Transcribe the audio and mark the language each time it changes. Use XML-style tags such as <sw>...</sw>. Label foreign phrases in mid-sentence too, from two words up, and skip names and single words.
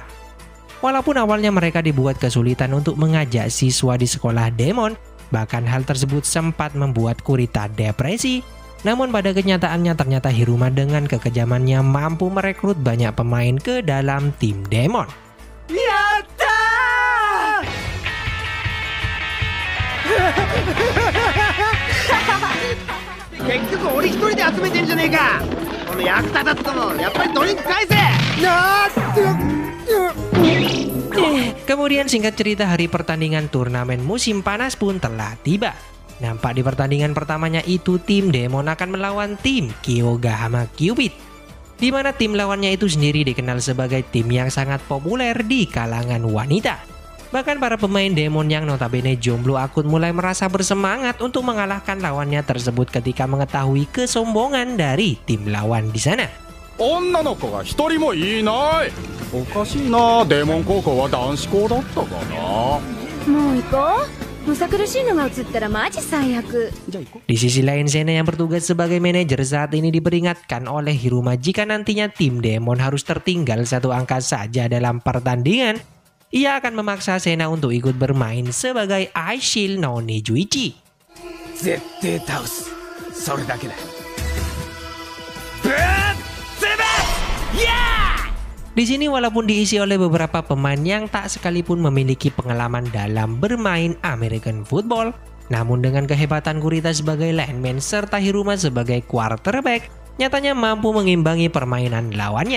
<id>Walaupun awalnya mereka dibuat kesulitan untuk mengajak siswa di sekolah Demon, bahkan hal tersebut sempat membuat Kurita depresi. Namun pada kenyataannya ternyata Hiruma dengan kekejamannya mampu merekrut banyak pemain ke dalam tim Demon.</id> <ja>Yatta! 結局俺一人で集めてんじゃねえか。この役立たずともやっぱりドリンク返せ。</ja> <id>Kemudian singkat cerita hari pertandingan turnamen musim panas pun telah tiba. Nampak di pertandingan pertamanya itu tim Demon akan melawan tim Kyogahama Cupid, di mana tim lawannya itu sendiri dikenal sebagai tim yang sangat populer di kalangan wanita. Bahkan para pemain Demon yang notabene jomblo akut mulai merasa bersemangat untuk mengalahkan lawannya tersebut ketika mengetahui kesombongan dari tim lawan di sana.</id> <ja>女の子が一人もいない。おかしいな、デーモン高校は男子校だったかな。もう行こう。むさ苦しいのが映ったらマジ最悪。</ja> <id>Di sisi lain, Sena yang bertugas sebagai manajer saat ini diperingatkan oleh Hiruma jika nantinya tim Demon harus tertinggal satu angka saja dalam pertandingan, ia akan memaksa Sena untuk ikut bermain sebagai Aishil no Nijuichi.</id> <ja>絶対倒す。それだけだ。</ja> <id>Di sini walaupun diisi oleh beberapa pemain yang tak sekalipun memiliki pengalaman dalam bermain</id> <en>American Football,</en> <id>namun dengan kehebatan Kurita sebagai lineman serta Hiruma sebagai quarterback, nyatanya mampu mengimbangi permainan lawannya.</id>